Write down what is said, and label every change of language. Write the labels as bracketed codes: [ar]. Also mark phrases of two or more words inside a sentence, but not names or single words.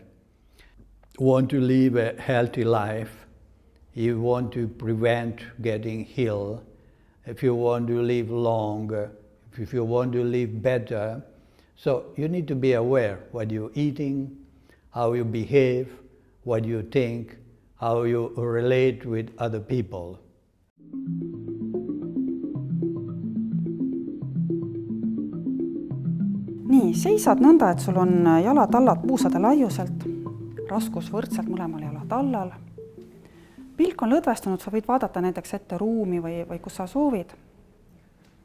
[en] You want to live a healthy life, you want to prevent getting ill, if you want to live long, if you want to live better, so you need to be aware what you're eating, how you behave, what you think, how you relate with other people. [et] Nii, seisad nõnda, et sul on jalatallad puusade laiuselt, raskus võrdselt mõlemal jalatallal. Pilk on lõdvestunud, sa võid vaadata näiteks ette ruumi või kus sa soovid.